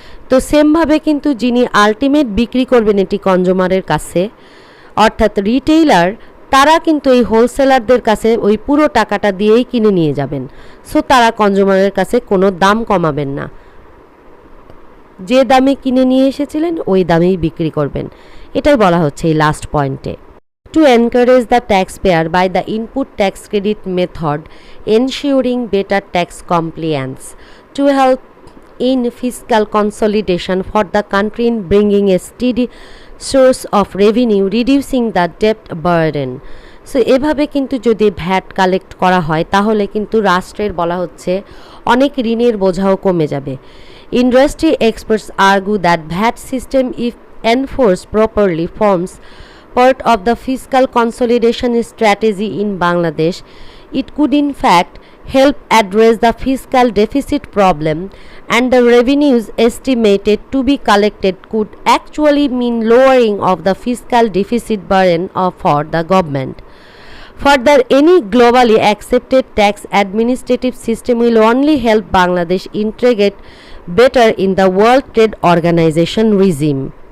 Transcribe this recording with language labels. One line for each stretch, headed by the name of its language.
Bangla: তো সেমভাবে কিন্তু যিনি আলটিমেট বিক্রি করবেন এটি কনজিউমারের কাছে অর্থাৎ রিটেইলার, তারা কিন্তু এই হোলসেলারদের কাছে ওই পুরো টাকাটা দিয়েই কিনে নিয়ে যাবেন। সো তারা কনজিউমারের কাছে কোনো দাম কমাবেন না, যে দামে কিনে নিয়ে এসেছিলেন ওই দামেই বিক্রি করবেন। এটাই বলা হচ্ছে এই লাস্ট পয়েন্টে।
English: To encourage the tax payer by the input tax credit method ensuring better tax compliance, to help in fiscal consolidation for the country in bringing a steady source of revenue, reducing the debt burden.
Bangla: So এভাবে কিন্তু যদি VAT collect করা হয় তাহলে কিন্তু রাষ্ট্রের বলা হচ্ছে অনেক ঋণের বোঝাও কমে যাবে।
English: Industry experts argue that VAT system if enforce properly forms part of the fiscal consolidation strategy in Bangladesh. It could in fact help address the fiscal deficit problem, and the revenues estimated to be collected could actually mean lowering of the fiscal deficit burden for the government. Further, any globally accepted tax administrative system will only help Bangladesh integrate better in the World Trade Organization regime.